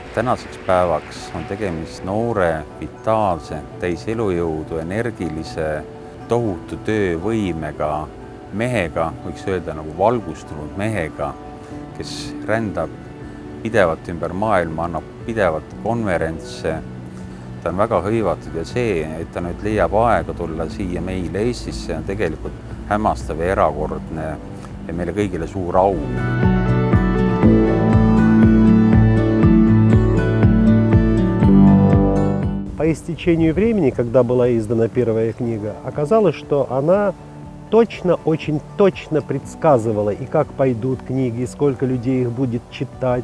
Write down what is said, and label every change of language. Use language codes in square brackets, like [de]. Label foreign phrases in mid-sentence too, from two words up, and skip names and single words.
[et] Tänaseks päevaks on tegemist noore, vitaalse, täis elujõudu, energilise, tohutu töövõimega mehega, võiks öelda nagu valgustunud mehega, kes rändab pidevalt ümber maailma, annab pidevat konverentse, ta on väga hõivatud ja see, et ta nüüd leiab aega tulla siia meile Eestisse, on tegelikult hämmastav ja erakordne ja meile kõigile suur au. [ru] По истечению времени, когда была издана первая книга, оказалось, что она точно, очень точно предсказывала, и как пойдут книги, и сколько людей их будет читать.